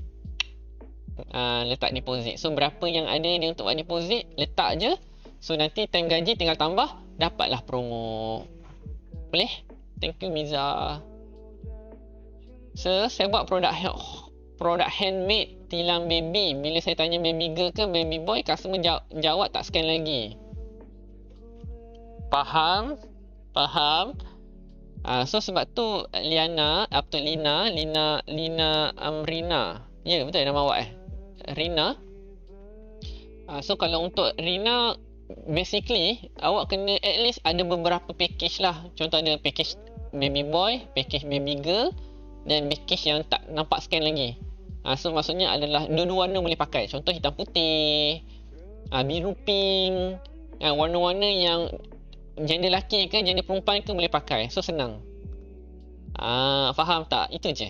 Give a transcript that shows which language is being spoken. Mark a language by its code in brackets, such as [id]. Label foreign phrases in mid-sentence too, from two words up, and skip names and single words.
[ms] Letak deposit. So berapa yang ada dia untuk buat deposit, letak je. So nanti time gaji tinggal tambah, dapatlah promo. [en] Boleh? Thank you Miza. [ms] So saya buat produk handmade tilam baby. Bila saya tanya [en] baby girl [ms] ke [en] baby boy, [ms] customer jawab tak scan lagi. Faham? So sebab tu Lina Amrina. Ya betul nama awak Rina. So kalau untuk Rina, basically awak kena [en] at least [ms] ada beberapa package lah. Contoh ada package [en] baby boy, [ms] package [en] baby girl, [ms] dan package yang tak nampak scan lagi. So maksudnya adalah dua-dua warna boleh pakai. Contoh hitam putih, biru pink, warna-warna yang gender lelaki ke gender perempuan ke boleh pakai. So senang. Faham tak? Itu je.